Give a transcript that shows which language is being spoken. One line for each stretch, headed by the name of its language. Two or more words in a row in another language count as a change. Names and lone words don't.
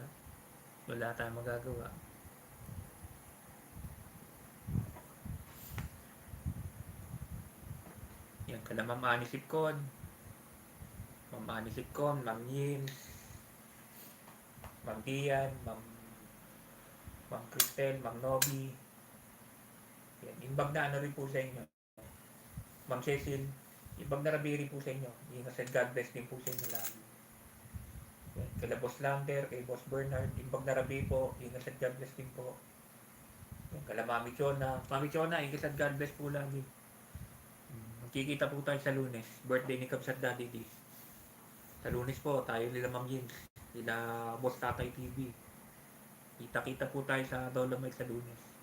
Filipino: Wala tayong magagawa. Yan. Yan, kala Ma'am Ani Sipcon, Ma'am Yins, Ma'am Dian, Ma'am Cristel, Ma'am Nobi. Yan,
Iloko: imbag na
Filipino: ano rin po sa inyo. Ma'am Cecil,
Iloko: imbag na rabi
Filipino: rin po sa inyo. Ingat sa
English: God bless
Filipino: din po sa inyo lagi. Yan, kala Boss Lander, kay Boss Bernard,
Iloko: imbag na rabi
Filipino: po, ingat sa
English: God bless
Filipino: din po. Yan, kala Mami Chona, ingat sa
English: God bless
Filipino: po lagi. Magkikita po tayo sa Lunes, birthday ni Kabsat Daddy D. Sa Lunes po, tayo nila Ma'am Yins, nila Boss Tatay TV. Kita-kita po tayo sa Dolomite sa Lunes.